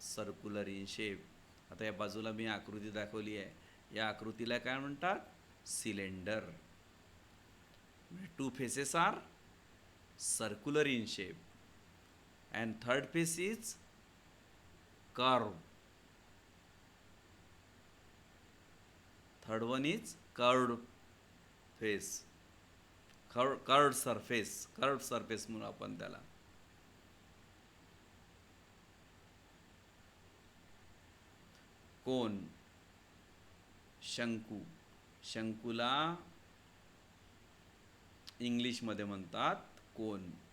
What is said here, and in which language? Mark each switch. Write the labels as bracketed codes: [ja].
[en] Circular in shape. [mr] आता या बाजूला मी आकृती दाखवली आहे. या आकृतीला काय म्हणतात? Cylinder. [en] Two faces are circular in shape and third face is curve. Third one is curved face. Curved surface. Curved surface [mr] म्हणून आपण त्याला. कोन. शंकू. शंकूला इंग्लिशमध्ये म्हणतात कोन.